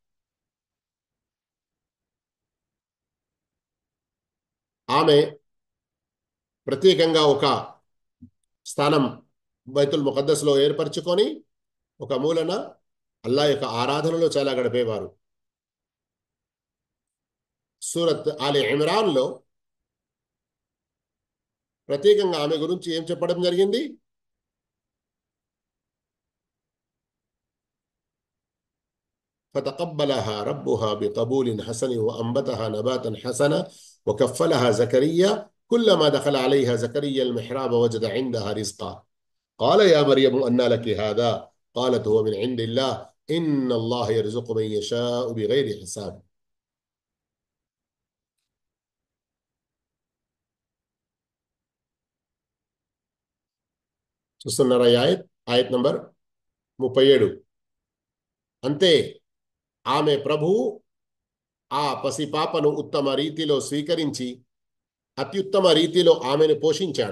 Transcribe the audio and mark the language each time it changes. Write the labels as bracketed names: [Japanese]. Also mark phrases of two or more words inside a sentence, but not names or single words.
[Telugu] ఆమె ప్రత్యేకంగా ఒక స్థానం బైతుల్ ముఖద్దస్లో ఏర్పరచుకొని ఒక మూలన అల్లాహ్ యొక్క ఆరాధనలో చాలా గడిపేవారు. సూరత్ ఆలి ఇమ్రాన్లో ప్రత్యేకంగా ఆమె గురించి ఏం చెప్పడం జరిగింది? [Arabic] فتقبلها ربها بقبول حسن وأنبتها نباتا حسنا وكفلها زكريا كلما دخل عليها زكريا المحراب وجد عندها رزقا قال يا مريم أنى لك هذا قالت هو من عند الله إن الله يرزق من يشاء بغير حساب. [Telugu] చూస్తున్నారా ఆయత్ నంబర్ 37. అంతే ఆమె ప్రభువు ఆ పసిపాపను ఉత్తమ రీతిలో స్వీకరించి అత్యుత్తమ రీతిలో ఆమెను పోషించాడు.